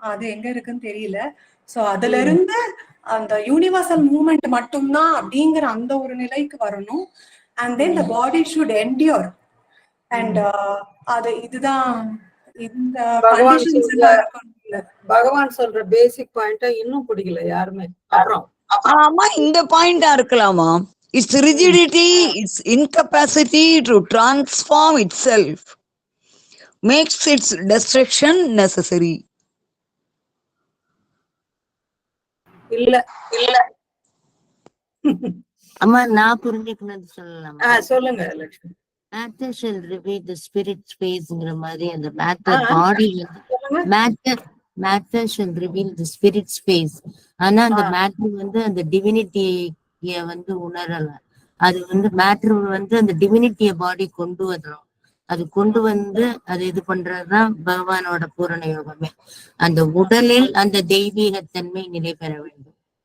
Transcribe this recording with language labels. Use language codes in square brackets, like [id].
[ta] அது எங்க இருக்குன்னு தெரியல. ஸோ அதுல இருந்து அந்த யூனிவர்சல் மூவ்மெண்ட் மட்டும்தான் அப்படிங்கிற அந்த ஒரு நிலைக்கு வரணும். [en] And then the body should endure. [ta] And அது இதுதான் இந்த கண்டிஷன்ஸ் எல்லாம் இருக்கணும். பகவான் சொல்ற பேசிக் பாயிண்ட இன்னும் பிடிக்கல யாருமே. அப்புறம் ஆமா, இந்த பாயிண்டா இருக்கலாமா? [en] Its rigidity, its incapacity to transform itself makes its destruction necessary. [ta] இல்ல அம்மா நான் புரிஞ்சுக்கணும்னு சொல்லலாமா? சொல்லுங்க Lakshmi. [en] Matter shall reveal the spirit spaceங்கிற [ta] மாதிரி அந்த matter body matter [en] shall reveal the spirit space. [ta] ஆனா அந்த மேட்டர் வந்து அந்த டிவினிட்டிய வந்து உணரல. அது வந்து மேட்டர் வந்து அந்த டிவினிட்டிய பாடி கொண்டு வரணும். அது கொண்டு வந்து அது இது பண்றதுதான் பகவானோட பூரண யோகமே. அந்த உடலில் அந்த தெய்வீகத்தன்மை நிலை பெற வேண்டும்.